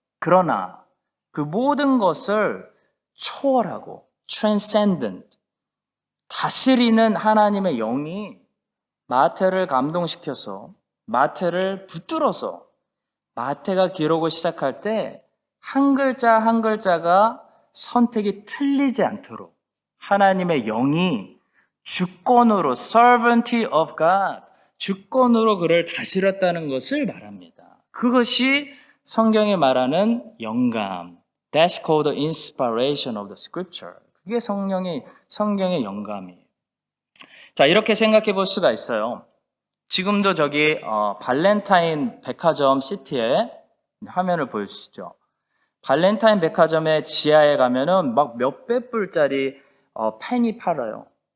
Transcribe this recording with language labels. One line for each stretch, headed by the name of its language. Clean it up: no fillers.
Korean: 그러나 그 모든 것을 초월하고 transcendent, 다스리는 하나님의 영이 마태를 감동시켜서 마태를 붙들어서 마태가 기록을 시작할 때 한 글자 한 글자가 선택이 틀리지 않도록 하나님의 영이 주권으로
English: servant of God,
Korean: 주권으로 그를 다스렸다는 것을 말합니다. 그것이 성경이 말하는 영감,
English: that's called the inspiration of the scripture.
Korean: 그게 성경의 영감이에요. 자, 이렇게 생각해 볼 수가 있어요. 지금도 저기 발렌타인 백화점 시티에 화면을 보여주시죠. 발렌타인 백화점의 지하에 가면은 막 몇백 불짜리 펜이 팔아요.